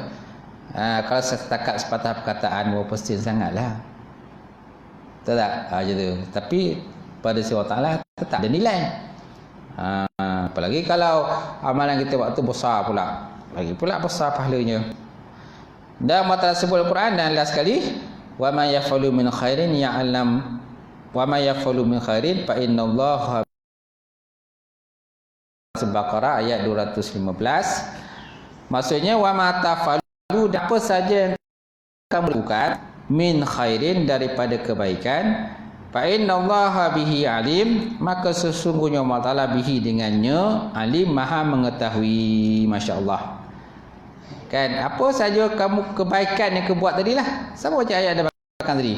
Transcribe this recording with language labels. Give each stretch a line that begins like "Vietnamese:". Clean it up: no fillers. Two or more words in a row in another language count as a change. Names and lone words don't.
Malay: Kalau setakat sepatah perkataan berapa sen sangatlah. Betul tak? Macam tu. Tapi pada sisi Allah Taala tetap ada nilai. Apalagi kalau amalan kita waktu besar pula. Lagi pula besar pahalanya. Dan Allah sebut Al-Quran dan last sekali,
Arabic: وما يفعلوا من خير يعلم وما يفعلوا من خير فإن الله.
Malay: Al-Baqarah ayat 215. Maksudnya
Arabic: وما تفعلوا,
Malay: apa saja yang kamu lakukan
Arabic: من خير
Malay: daripada kebaikan,
Arabic: فإن الله به عليم,
Malay: maka sesungguhnya Allah Taala bihi dengannya alim, maha mengetahui. Masya-Allah. Kan apa saja kamu kebaikan yang kau buat tadilah, sama macam ayat ada belakang tadi.